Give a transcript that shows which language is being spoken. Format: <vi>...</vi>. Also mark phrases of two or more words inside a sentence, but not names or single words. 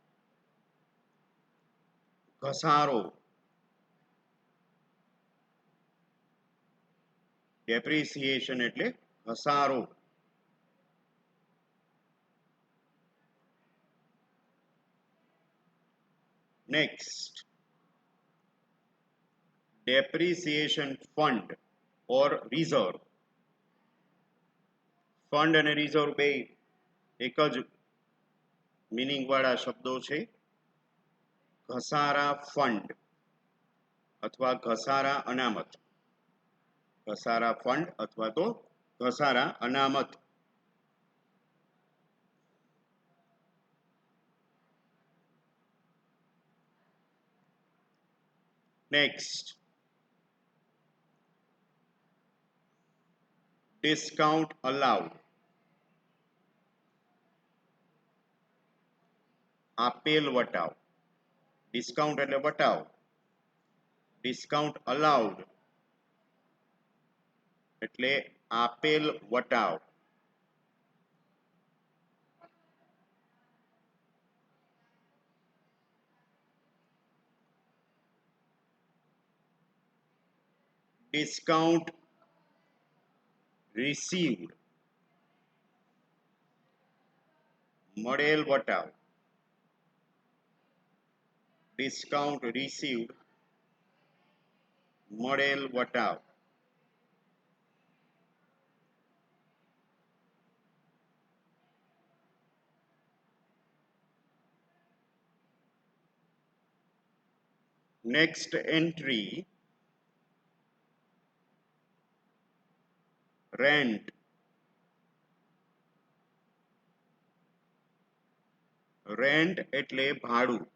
<gu>ઘસારો. ડેપ્રિસિએશન એટલે ઘસારો. નેક્સ્ટ,</gu> <en>depreciation fund or reserve.</en> <gu>ફંડ અને રિઝર્વ બે એક જ મીનિંગ વાળા શબ્દો છે. ઘસારા ફંડ અથવા ઘસારા અનામત. ઘસારા ફંડ અથવા તો ઘસારા અનામત. નેક્સ્ટ,</gu> <en>discount allowed.</en> <gu>આપેલ વટાવ. ડિસ્કાઉન્ટ એટલે વટાવ.</gu> <en>discount allowed</en> <gu>એટલે આપેલ વટાવ.</gu> <en>discount received.</en> <gu>મળેલ વટાવ.</gu> <en>discount received</en> <gu>મળેલ વટાવ.</gu> <en>next entry, rent.</en> <gu>રેન્ટ એટલે ભાડું.</gu>